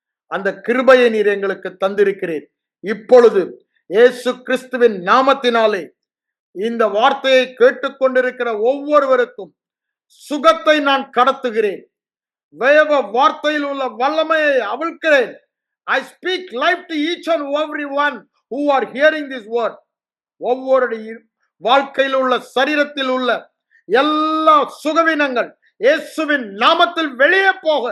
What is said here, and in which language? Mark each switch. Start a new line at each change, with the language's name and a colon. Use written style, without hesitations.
Tamil: அந்த கிருபையை நீர் எங்களுக்கு தந்திருக்கிறீர். இப்பொழுது இயேசு கிறிஸ்துவின் நாமத்தினாலே இந்த வார்த்தையை கேட்டுக்கொண்டிருக்கிற ஒவ்வொருவருக்கும் சுகத்தை நான் கடத்துகிறேன். வேத வார்த்தையில் உள்ள வல்லமையை அவிழ்க்கிறேன்.
English: I speak life to each and everyone who are hearing this word.
Tamil: ஒவ்வொரு வாழ்க்கையில் உள்ள சரீரத்தில் உள்ள எல்லா சுகவீனங்கள் இயேசுவின் நாமத்தில் வெளியே போக